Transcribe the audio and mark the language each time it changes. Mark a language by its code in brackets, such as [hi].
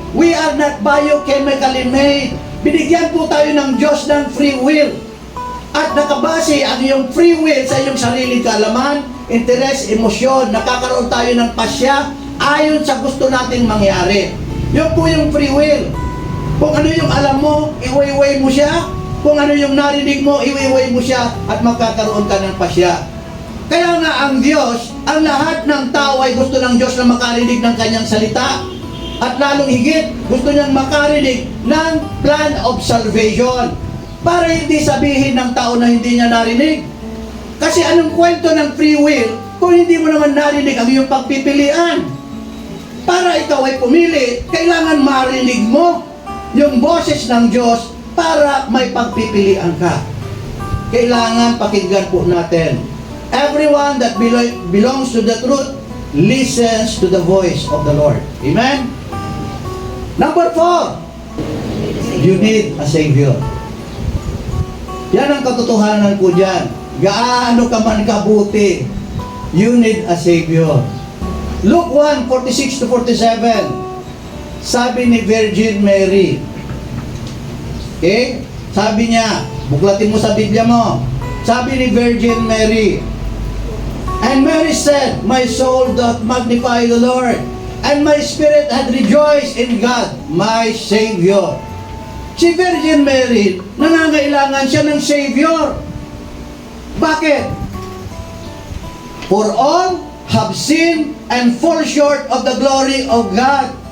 [en] We are not biochemically made. [tl] Binigyan po tayo ng Diyos ng free will. At nakabase ang iyong free will sa iyong sariling kaalaman, interes, emosyon, nakakaroon tayo ng pasya ayon sa gusto nating mangyari. Yun po yung free will. Kung ano yung alam mo, iwayway mo siya. Kung ano yung narinig mo, iwayway mo siya at magkakaroon ka ng pasya. Kaya nga ang Diyos, ang lahat ng tao ay gusto ng Diyos na makarinig ng kanyang salita. At lalong higit, gusto niyang makarinig ng [en] plan of salvation. [tl] Para hindi sabihin ng tao na hindi niya narinig. Kasi anong kwento ng free will kung hindi mo naman narinig ang iyong pagpipilian? Para ikaw ay pumili, kailangan marinig mo yung boses ng Diyos para may pagpipilian ka. Kailangan pakinggan po natin. [en] Everyone that belongs to the truth listens to the voice of the Lord. Amen? Number 4, you need a Savior. [tl] Yan ang katotohanan ko dyan. Gaano ka man kabuti, [en] you need a Savior. [tl] Luke 1:46-47, sabi ni Virgin Mary, okay? Sabi niya, buklatin mo sa Biblia mo, sabi ni Virgin Mary, [en] and Mary said, my soul doth magnify the Lord, and my spirit hath rejoiced in God, my Savior. [tl] Si Virgin Mary, nangangailangan siya ng Savior. Bakit? [en] For all have sinned and fall short of the glory of God.